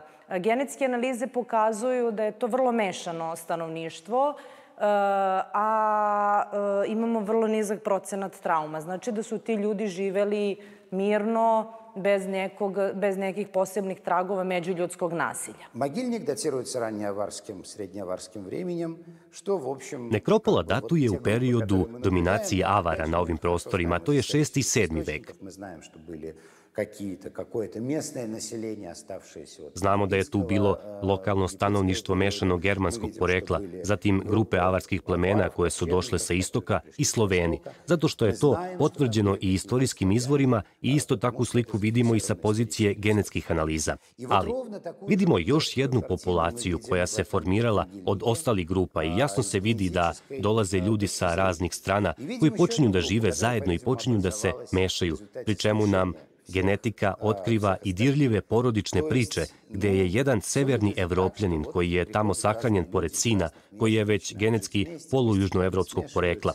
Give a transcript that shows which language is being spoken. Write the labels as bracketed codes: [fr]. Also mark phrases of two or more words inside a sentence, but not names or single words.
[sr] Genetske analize pokazuju da je to vrlo mešano stanovništvo, a imamo vrlo nizak procenat trauma. Znači da su ti ljudi živeli mirno, bez nekih posebnih tragova međuljudskog nasilja. [ru] Могильник датируется раннеаварским, среднеаварским временем, что, в общем... [sr] Nekropola datuje u periodu dominacije Avara na ovim prostorima, to je 6. i 7. vek. [ru] Мы знаем, что были какое-то местное население, оставшееся... [sr] Znamo da je tu bilo lokalno stanovništvo mešanog germanskog porekla, zatim grupe avarskih plemena koje su došle sa istoka i Sloveni, zato što je to potvrđeno i istorijskim izvorima i isto takvu sliku vidimo i sa pozicije genetskih analiza. Ali vidimo još jednu populaciju koja se formirala od ostalih grupa i jasno se vidi da dolaze ljudi sa raznih strana koji počinju da žive zajedno i počinju da se mešaju, pri čemu nam genetika otkriva i dirljive porodične priče gde je jedan severni Evropljanin koji je tamo sahranjen pored sina, koji je već genetski polujužnoevropskog porekla.